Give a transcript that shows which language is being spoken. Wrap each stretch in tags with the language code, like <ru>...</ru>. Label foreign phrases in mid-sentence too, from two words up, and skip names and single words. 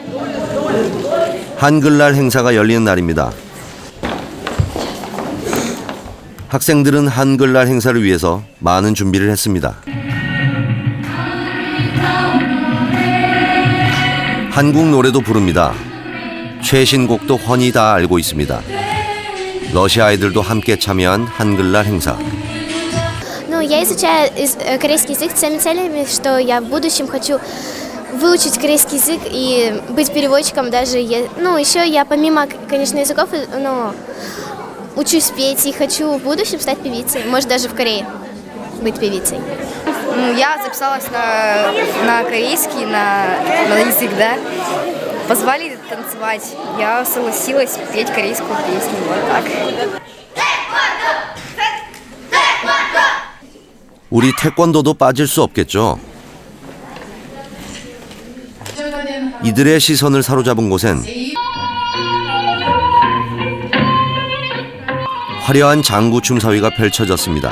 <ko>한글날 행사가 열리는 날입니다. 학생들은 한글날 행사를 위해서 많은 준비를 했습니다. 한국 노래도 부릅니다. 최신곡도 훤히 다 알고 있습니다. 러시아 아이들도 함께 참여한 한글날 행사.</ko> <ru>Я изучаю корейский язык с теми целями, что я в будущем хочу выучить корейский язык и быть переводчиком даже. Еще я помимо, конечно, языков, учусь петь и хочу в будущем стать певицей. Может, даже в Корее быть певицей. Я записалась на корейский, на язык, да. Позвали танцевать. Я согласилась петь корейскую песню. Вот так.</ru> <ko>우리 태권도도 빠질 수 없겠죠. 이들의 시선을 사로잡은 곳엔 화려한 장구춤 사위가 펼쳐졌습니다.</ko>